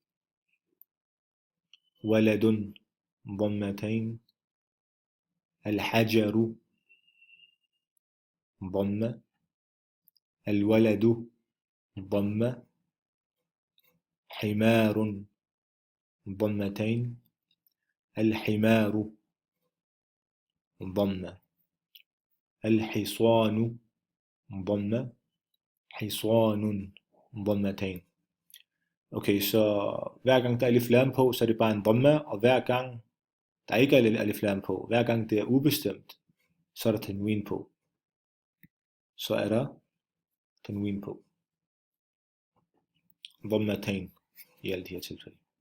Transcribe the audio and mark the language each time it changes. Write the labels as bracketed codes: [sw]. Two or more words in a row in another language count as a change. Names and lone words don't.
[ar] ولد ضمتين الحجر ضمة الولد ضمة حمار ضمتين الحمار ضمة الحصان ضمة حصان ضمتين. [da] Okay, så hver gang der er alif lam på, så er det bare en dhamma, og hver gang der ikke er alif lam på, hver gang det er ubestemt, så er der tanwin på. Så er der tanwin på. Dhammatain i alle de her tilfælde.